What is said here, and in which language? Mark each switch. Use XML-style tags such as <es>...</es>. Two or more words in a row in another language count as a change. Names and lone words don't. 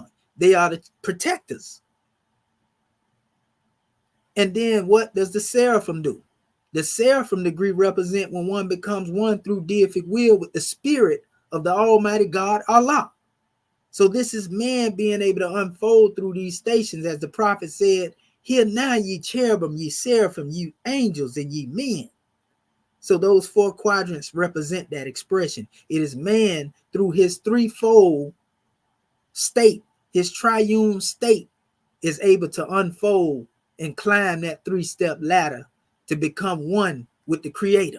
<en>They are the protectors. And then what does the seraphim do? The seraphim degree represent when one becomes one through deific will with the spirit of the Almighty God, Allah. So this is man being able to unfold through these stations, as the prophet said, "Hear now, ye cherubim, ye seraphim, ye angels, and ye men." So those 4 quadrants represent that expression. It is man through his threefold state, his triune state, is able to unfold and climb that 3-step ladder to become one with the Creator.</en>